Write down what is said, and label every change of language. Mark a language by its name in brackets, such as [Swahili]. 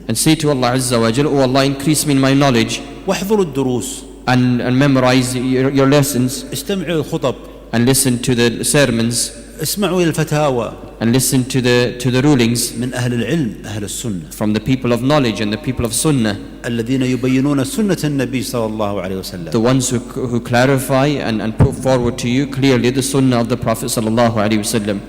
[English] And say to Allah Azza wa Jal, O Allah, increase me in my knowledge. [Arabic] واحضروا الدروس. [English] And memorize your lessons. [Arabic] استمعوا الخطب. [English] And listen to the sermons. [Arabic] اسمعوا إلى الفتاوى. [English] And listen to the rulings [Arabic] من أهل العلم أهل السنة. [English] from the people of knowledge and the people of Sunnah. [Arabic] الذين يبينون سنة النبي صلى الله عليه وسلم. [English] The ones who clarify and put forward to you clearly the Sunnah of the Prophet [Arabic] صلى الله عليه وسلم.